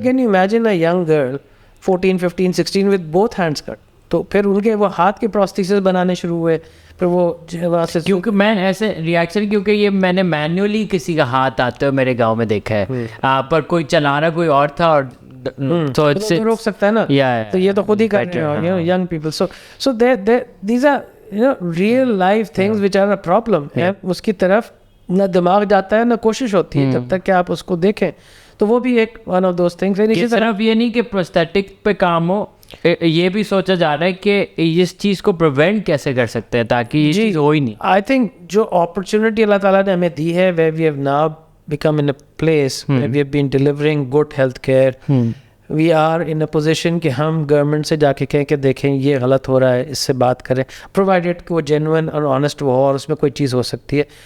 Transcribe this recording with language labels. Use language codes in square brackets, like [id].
[ur] Can you imagine a young girl 14, 15, 16 with both hands کٹ, تو پھر ان کے وہ ہاتھ کے پروستھیسز بنانے شروع ہوئے, پھر وہ وہاں سے کیونکہ میں ایسے ریئیکشن, کیونکہ یہ میں نے مینولی کسی کا ہاتھ آتے ہوئے میرے گاؤں میں دیکھا ہے, پر کوئی چلا رہا کوئی اور تھا اور تو روک سکتا ہے نا, تو یہ تو خود ہی کر رہے ہیں young people. [en] So these are real life things which are a problem. [ur] اس کی طرف نہ دماغ جاتا ہے نہ کوشش ہوتی ہے جب تک کہ آپ اس کو دیکھیں, تو وہ بھی ایک ون آف دوز تھنگس. صرف یہ نہیں کہ پروستھیٹک پہ کام ہو, یہ بھی سوچا جا رہا ہے کہ اس چیز کو پریونٹ کیسے کر سکتے ہیں تاکہ یہ چیز ہو ہی نہیں. آئی تھنک جو اپرچونٹی اللہ تعالیٰ نے ہمیں دی ہے, where we have now become in a place where we have been delivering good health care, we are in a position کہ ہم گورنمنٹ سے جا کے کہیں کہ دیکھیں یہ غلط ہو رہا ہے, اس سے بات کریں, پرووائڈیڈ کہ وہ جینوئن اور آنیسٹ وہ ہو اور اس میں کوئی چیز ہو سکتی ہے.